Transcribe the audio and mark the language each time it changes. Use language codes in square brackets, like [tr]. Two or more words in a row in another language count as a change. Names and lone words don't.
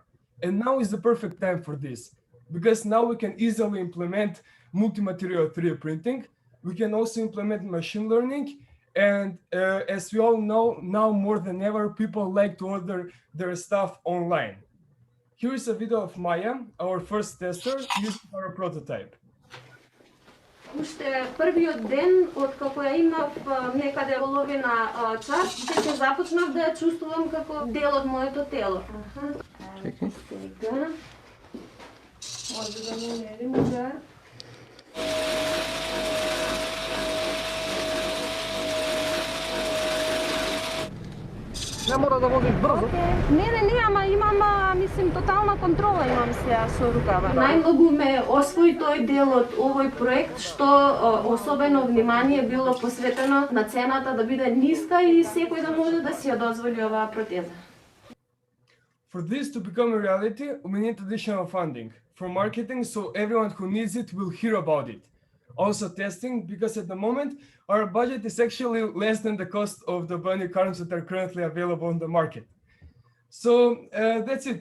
[en] And now is the perfect time for this, because now we can easily implement multi-material 3D printing. We can also implement machine learning. And as we all know, now more than ever, people like to order their stuff online. Here is a video of Maya, our first tester, using our prototype. [mk] Уште првиот ден, откако ја имав некаде половина час, веќе започнав да ја чувствувам како дел од моето тело. Чекај. Сега. Може да му мерим удар. Не мора да возиш брзо. Не, ама имам, мислим, тотална контрола имам сега со рукава. Најмногу ме освои тој дел од овој проект, што особено внимание било посветено на цената да биде ниска и секој да може да си ја дозволи оваа протеза. [en] For this to become a reality, we need additional funding for marketing, so everyone who needs it will hear about it. Also testing, because at the moment, our budget is actually less than the cost of the bionic arms that are currently available on the market. So that's it.